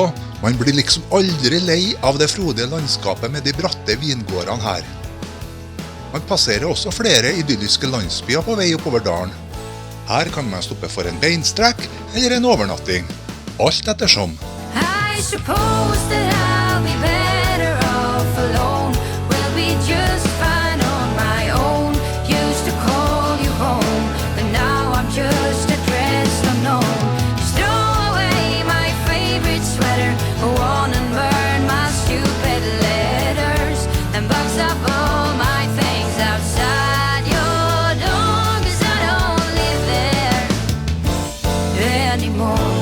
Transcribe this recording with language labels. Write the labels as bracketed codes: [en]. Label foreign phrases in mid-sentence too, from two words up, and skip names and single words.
[no] Man blir liksom aldri lei av det frodige landskapet med de bratte vingårdene her. Man passerer også flere idylliske landsbyer på vei oppover dalen. Her kan man stoppe for en beinstrekk eller en overnatting. Alt ettersom. [en] I suppose that I'll be better off alone. We'll be just fine on my own. Used to call you home, but now I'm just addressed unknown. Just throw away my favorite sweater, go on and burn my stupid letters, and box up all my things outside your door, 'cause I don't live there anymore.